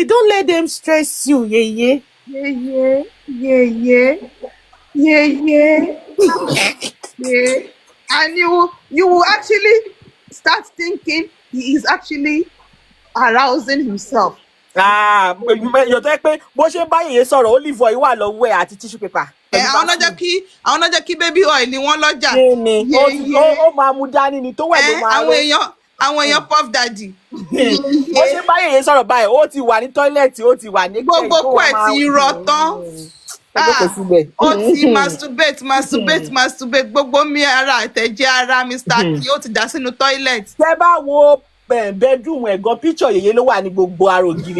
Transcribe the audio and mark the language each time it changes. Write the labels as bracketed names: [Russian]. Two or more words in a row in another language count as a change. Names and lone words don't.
[English] Don't let them stress you. Yeah. Yeah. And you will actually start thinking he is actually arousing himself. [Yoruba] You're tẹ́ pé bó ṣe ń bá yèyé sọ̀rọ̀ [English] olive oil [Yoruba] wà lọ́wọ́ ẹ̀ àti [English] tissue paper. [Yoruba] Àwọn náà jẹ́ kí [English] baby oil [Yoruba] ni wọ́n lọ́jà. Kí ni ó máa mú dání ni tó wẹ̀ ló máa ró. Àwọn èèyàn [English] puff daddy. [Yoruba] Bó ṣe ń bá yèyé sọ̀rọ̀ báyìí ó ti wà ní tọ́ílẹ̀tì ó ti wà ní gbogbo kú ẹ̀ ti rọ tán. Ó ti masturbate gbogbo mi ara àtẹ̀jẹ́ ara Mr. Kí ó ti dà sínú toilet. Tẹ́ bá wo bedroom ẹ̀gàn picture yèyé ló wà ní gbogbo ara ògiri.